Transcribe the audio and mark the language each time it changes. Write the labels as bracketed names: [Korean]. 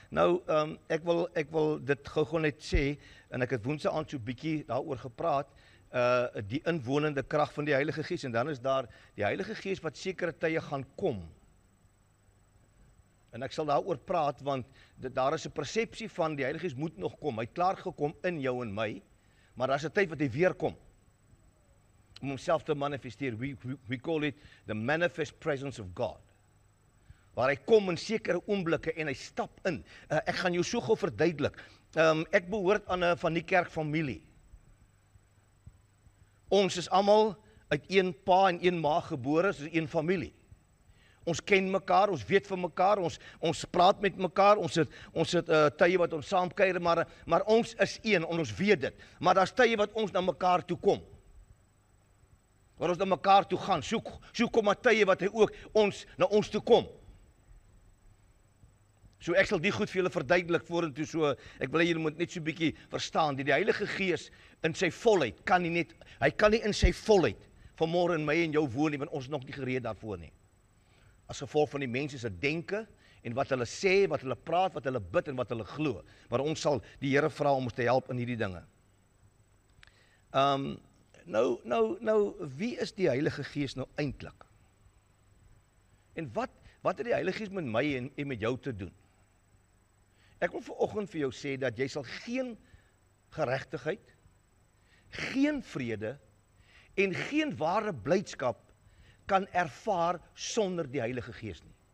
[Afrikaans] Nou, ek wil dit gou net sê, en ek het Woensdag aand so bietjie daaroor gepraat, die inwonende krag van die Heilige Gees, en dan is daar die Heilige Gees wat sekere tye gaan kom. En ek sal daaroor praat, want daar is 'n persepsie van die Heilige Gees moet nog kom. Hy het klaar gekom in jou en my, maar daar is 'n tyd wat hy weer kom om homself te manifesteer. [English] We call it the manifest presence of God. [Afrikaans] Waar hy kom in sekere oomblikke en hy stap in. Ek gaan jou so gou verduidelik. Ek behoort aan 'n van die kerkfamilie. Ons is almal uit een pa en een ma gebore, soos een familie. Ons ken mekaar, ons weet van mekaar, ons praat met mekaar, ons het tye wat ons saam kuier, maar ons is een, en ons weet dit. Maar daar's tye wat ons na mekaar toe kom. Waar ons na mekaar toe gaan. So kom maar tye wat hy ook na ons toe kom. So ek sal die goed vir julle verduidelik vorentoe, so ek wil hê julle moet net so 'n bietjie verstaan, die Heilige Gees in sy volheid, hy kan nie in sy volheid vanmôre in my en jou woon nie, want ons is nog nie gereed daarvoor nie. As gevolg van die mense se denke, en wat hulle sê, wat hulle praat, wat hulle bid en wat hulle glo. Maar ons sal die Here vra om ons te help in hierdie dinge. Nou, wie is die Heilige Gees nou eintlik? En wat het die Heilige Gees met my en met jou te doen? Ek wil vanoggend vir jou sê dat jy sal geen geregtigheid, geen vrede en geen ware blydskap kan ervaar sonder die Heilige Gees nie.